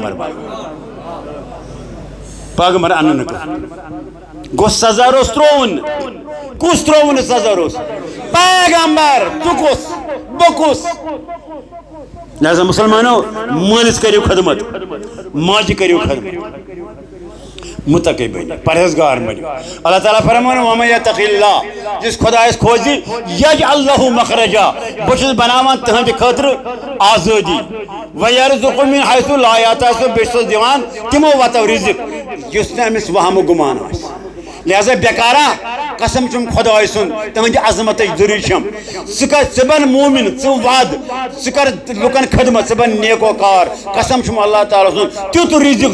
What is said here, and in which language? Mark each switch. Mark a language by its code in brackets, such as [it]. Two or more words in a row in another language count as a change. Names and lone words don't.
[ks] پیغمبر اَنن نہٕ کٕہٕنۍ گوٚو سزا روٚس ترٛووُن کُس ترٛووُن نہٕ سزا روٚس پیغمبر ژٕ کُس بہٕ کُس لہذا مسلمانو مٲلِس کٔرِو خدمت ماجہِ کٔرِو خدمت متقی بنو پرہیزگار بنو اللہ تعالیٰ فرمان [ar] وَمَن یَتَقِ اللّٰہ [ks] جس خدایس کھوزِ [ar] یجعل لَہُ [ks] مخرجا بہٕ چھُس بناوان تٕہنٛدِ خٲطرٕ آزٲدی [ar] وَیَرزُقُہُ مِن حیثُ لا یحتسب [ks] بیٚیہِ چھُسس دِوان تِمو وَتو رِزق یُس نہٕ أمِس وہمہٕ گُمان آسہِ لہذا بیکارا قسم چھُم خۄداے سُنٛد تٕہنٛدِ عظمتٕچ ضروٗری چھم ژٕ بن مومِن ژٕ وَد ژٕ کر لُکن خدمت ژٕ بن نیکوکار قسم چھُم اللہ تعالیٰ سُنٛد تیُتھ رِزق